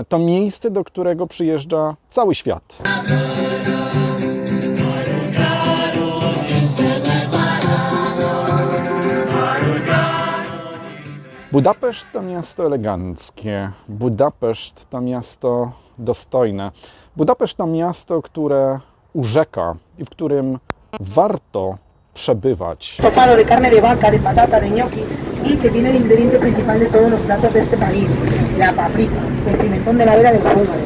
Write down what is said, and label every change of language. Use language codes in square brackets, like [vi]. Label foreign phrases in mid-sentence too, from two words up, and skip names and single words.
[pl] To miejsce, do którego przyjeżdża cały świat. Budapeszt to miasto eleganckie, Budapeszt to miasto dostojne, Budapeszt to miasto, które urzeka i w którym warto przebywać. [es] Estofado de carne de vaca, de patata, de gnocchi y que tiene el ingrediente principal de todos los platos de este país, la paprika, el pimentón de la vera de los húngaros.